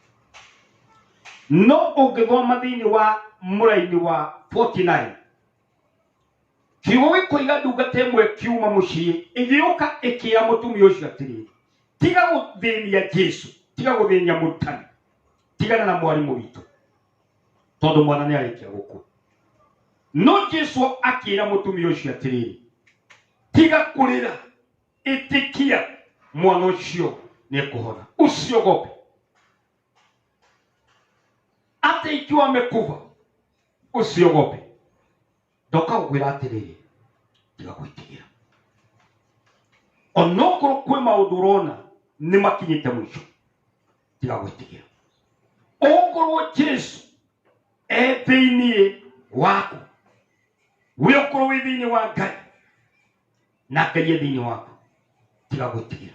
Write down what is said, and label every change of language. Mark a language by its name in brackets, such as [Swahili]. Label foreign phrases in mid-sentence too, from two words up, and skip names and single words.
[Kikuyu] No ũngĩthoma thĩinĩ wa mũraini wa 49, kiugo gĩkoiga ndungata ĩmwe kiuma mũciĩ ĩgĩũka ĩkĩra mũtumia ũcio atĩrĩrĩ, tiga gũthĩnia Jesu, tiga gũthĩnia mũrutani, tigana na mwarimũ witũ, tondũ mwana nĩ arĩkia gũkua. No Jesu akĩra mũtumia ũcio atĩrĩrĩ, tiga kũrĩra, ĩtĩkia mwana ũcio nĩ ekũhona, [Swahili] usiogope. Hata ikiwa amekufa, usiogope. [Kikuyu] Ndoka gũkwĩra atĩrĩrĩ, tiga gwĩtigĩra. Onokorwo kwĩ maũndũ ũrona nĩ makinyĩte mũico, tiga gwĩtigĩra. Okorwo Jesu thĩinĩ waku, we ũkorwo wĩ thĩinĩ wa Ngai, na Ngai thĩinĩ waku, tiga gwĩtigĩra.